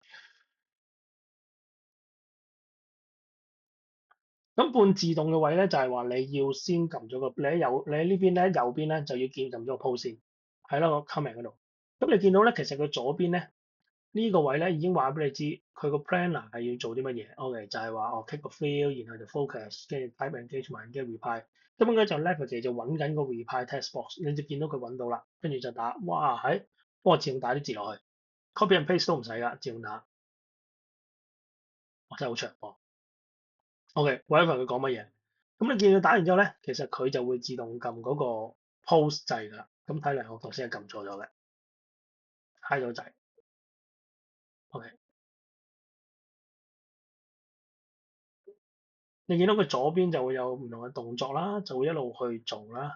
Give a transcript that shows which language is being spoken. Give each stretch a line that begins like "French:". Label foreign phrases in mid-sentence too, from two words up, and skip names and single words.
Cantonese: 咁半自動嘅位咧就係話你要先撳咗個，你喺呢邊咧右邊咧就要撳咗個 post 先，喺啦個 comment 嗰度。咁你見到咧其實佢左邊咧呢個位咧已經話俾你知佢個 planner 係要做啲乜嘢。OK，就係話click 個 field，然後就 focus，跟住
English: type engagement，
Cantonese: 跟住 reply。咁應該就 leverage 就揾緊個
English: reply text box，
Cantonese: 你就見到佢揾到啦，跟住就打，哇幫我自動打啲字落去 ，
English: copy and paste
Cantonese: 都唔使㗎，自動打，哇真係好長喎。
English: OK，whatever
Cantonese: 佢講乜嘢，咁你見佢打完之後咧，其實佢就會自動撳嗰個 post 掣㗎啦。咁睇嚟我頭先係撳錯咗嘅，hide 咗掣。OK，你見到佢左邊就會有唔同嘅動作啦，就會一路去做啦。